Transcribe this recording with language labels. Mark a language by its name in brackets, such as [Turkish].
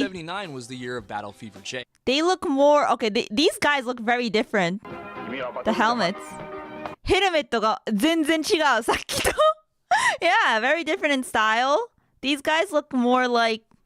[English] 1979 was the year of Battle Fever J. They look more... Okay, these guys look very different. The helmets. [Japanese] ヘルメットが全然違う、さっきと。 [English] Yeah, very different in style. These guys look more like...